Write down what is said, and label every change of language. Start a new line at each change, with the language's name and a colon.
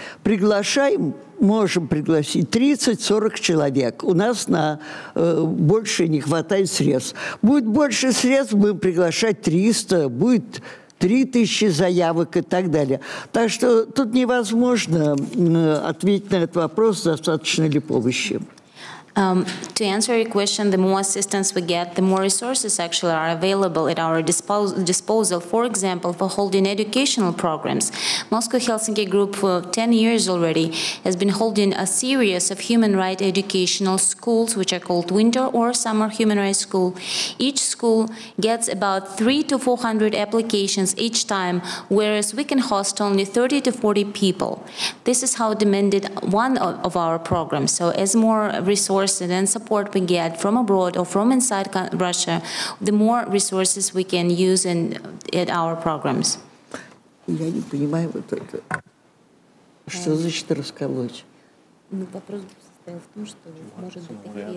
Russian: Приглашаем, можем пригласить 30-40 человек. У нас на больше не хватает средств. Будет больше средств, будем приглашать 300, будет 3000 заявок и так далее. Так что тут невозможно ответить на этот вопрос, достаточно ли помощи.
English: To answer your question, the more assistance we get, the more resources actually are available at our disposal. For example, for holding educational programs. Moscow-Helsinki Group for 10 years already has been holding a series of human rights educational schools, which are called winter or summer human rights school. Each school gets about 300 to 400 applications each time, whereas we can host only 30 to 40 people. This is how demanded one of our programs. So as more resources and support we get from abroad or from inside Russia, the more resources we can use in our programs.
Russian: Я не понимаю вот это. Что значит расколоть? Ну, вопрос состоял в том, что, может быть,